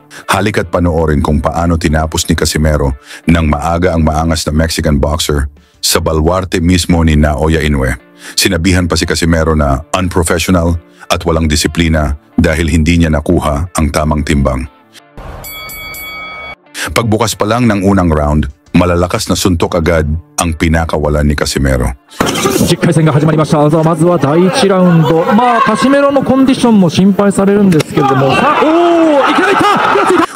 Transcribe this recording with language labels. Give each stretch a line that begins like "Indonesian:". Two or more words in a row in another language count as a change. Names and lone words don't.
Filipino: Halika't panoorin kung paano tinapos ni Casimero ng maaga ang maangas na
English: Mexican boxer
Filipino: sa balwarte mismo ni Naoya Inoue. Sinabihan pa si Casimero na unprofessional at walang disiplina dahil hindi niya nakuha ang tamang timbang. Pagbukas pa lang ng unang round, malalakas na suntok agad ang pinakawalan ni Casimero.
Japanese: 10 回戦が始まりました。まずは第1ラウンド。カシメロのコンディションも心配されるんですけれども。さあ、いきなりいった。